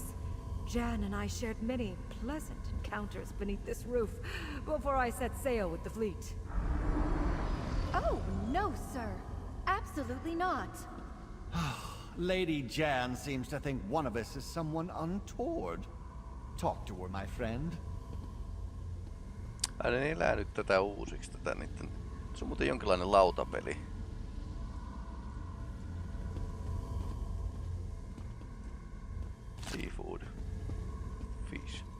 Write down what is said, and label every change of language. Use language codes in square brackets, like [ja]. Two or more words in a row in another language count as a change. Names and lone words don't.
[en] Jan and I shared many pleasant encounters beneath this roof before I set sail with the fleet. Oh, no, sir. Absolutely not. Lady Jan seems to think one of us is someone untoward. Talk to her, my friend. [fi] Aina ne elää nyt tätä uusiksi tätä niitten. Se on muuten jonkinlainen lautapeli. [en] Seafood. Fish.